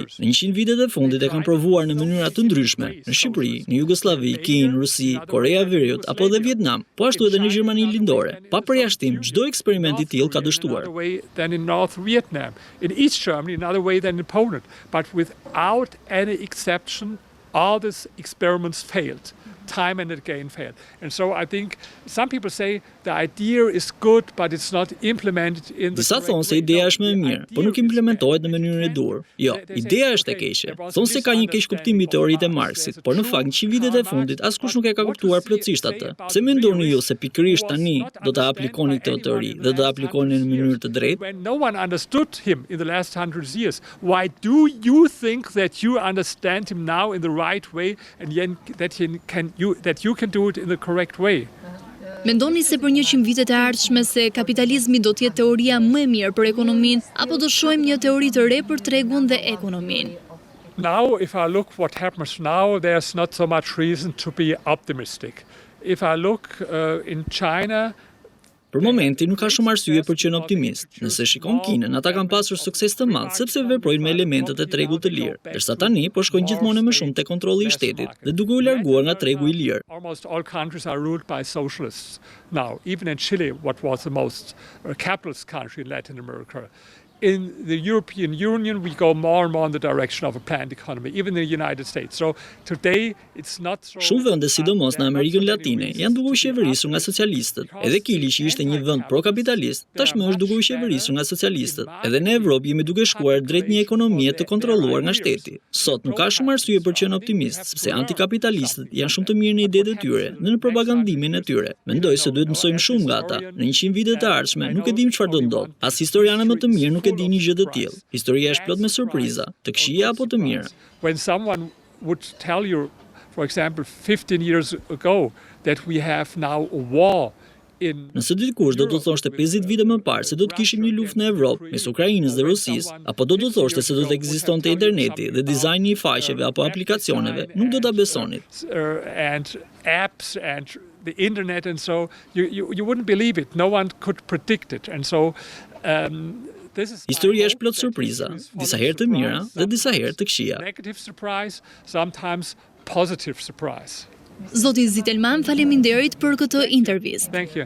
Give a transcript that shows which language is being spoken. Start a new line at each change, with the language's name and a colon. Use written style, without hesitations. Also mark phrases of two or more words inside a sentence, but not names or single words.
Albanian: Në 100 vitet e fundit e kanë provuar në mënyra të ndryshme, në Shqipëri, në Jugosllavi, Kinë, Rusi, Korea e Veriut apo edhe Vietnam, po ashtu edhe në Gjermaninë lindore. Pa përjashtim, çdo eksperiment i tillë ka dështuar.
English: In East Germany, another way than in Poland, but without any exception, all these experiments failed. Time and again failed. And so I think some people say the idea is good, but it's not implemented in the
Albanian: Disa thonë se ideja është më e mirë, por nuk implementohet në mënyrën e duhur. Jo, ideja është e keqe. Thonë se ka një keq kuptim mbi teoritë e Marksit, por në fakt në 100 vitet e fundit askush nuk e ka kuptuar plotësisht atë. Pse mendoni ju se pikërisht tani do ta aplikoni këtë teori dhe do ta aplikoni në mënyrë të drejtë?
English: When no one understood him in the last 100 years, why do you think that you understand him now in the right way and that you can do it in the correct way?
Albanian: Mendoni se për 100 vitet e ardhshme se kapitalizmi do të jetë teoria më e mirë për ekonominë apo do shohim një teori të re për tregun dhe ekonominë?
English: Now, if I look what happens now, there's not so much reason to be optimistic. If I look in China,
Albanian: Për momentin nuk ka shumë arsye për qenë optimist. Nëse shikon Kinën, ata kanë pasur sukses të madh sepse veprojnë me elementet e tregut të lirë. Ndërsa tani po shkojnë gjithmonë më shumë te kontrolli i shtetit dhe duke u larguar nga tregu i lirë.
English: Almost all countries are ruled by socialists now. Even in Chile, what was the most capitalist country in Latin America. In the European Union, we go more and more in the direction of a planned economy, even in the United States. So today, it's not so...
Albanian: Shumë vende, sidomos në Amerikën Latine, janë duke u qeverisur nga socialistët. Edhe Kili që ishte një vend pro-kapitalist, tashmë është duke u qeverisur nga socialistët. Edhe në Evropë jemi duke shkuar drejt një ekonomie të kontrolluar nga shteti. Sot nuk ka shumë arsye për qenë optimist, sepse antikapitalistët janë shumë të mirë në idetë e tyre dhe në propagandimin e tyre. Mendoj se duhet mësojmë shumë nga ata. Në 100 vitet e ardhshme nuk e dim çfarë do ndodh. As historianë më të mirë nuk e dini gjë të tillë. Historia është plot me surpriza, të këqija apo të mira.
English: When someone would tell you, for example, 15 years ago that we have now a war in
Albanian: Nëse dikush do të thoshte 50 vite më parë se do të kishim një luftë në Evropë mes Ukrainës dhe Rusisë, apo do të thoshte se do të ekzistonte interneti dhe dizajni i faqeve apo aplikacioneve, nuk do ta besonit.
English: And apps and the internet, and so you wouldn't believe it. No one could predict it. And so
Albanian: Historia është plot surpriza, disa herë të mira dhe disa herë të këqija.
English: Negative surprise, sometimes positive surprise.
Albanian: Zoti Zitelmann, faleminderit për këtë intervistë.
English: Thank you.